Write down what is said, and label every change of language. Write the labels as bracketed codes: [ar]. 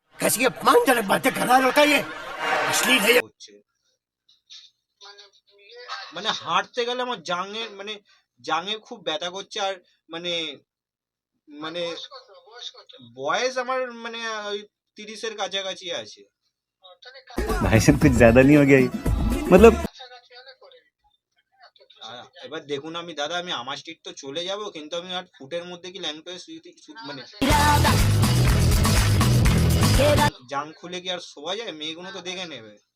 [hi] कैसी अपमानजनक बातें कर रहा होता है ये, अश्लील है ये। [bn] হচ্ছে, মানে ইয়ে মানে হাঁটতে গেলে আমার জাঙে খুব ব্যথা করছে, আর মানে মানে বয়স কত? বয়স আমার মানে ওই 30-এর কাছাকাছি আছে। [hi] भाई साहब कुछ ज्यादा नहीं हो गया ये? मतलब [bn] এবার দেখুন আমি দাদা আমি আমার স্ট্রিট তো চলে যাব কিন্তু আমি আর ফুটের মধ্যে কি ল্যাংটোয়ে মানে জাং খুলে কি আর শোয়া যায়? মেয়েগুলো তো দেখে নেবে।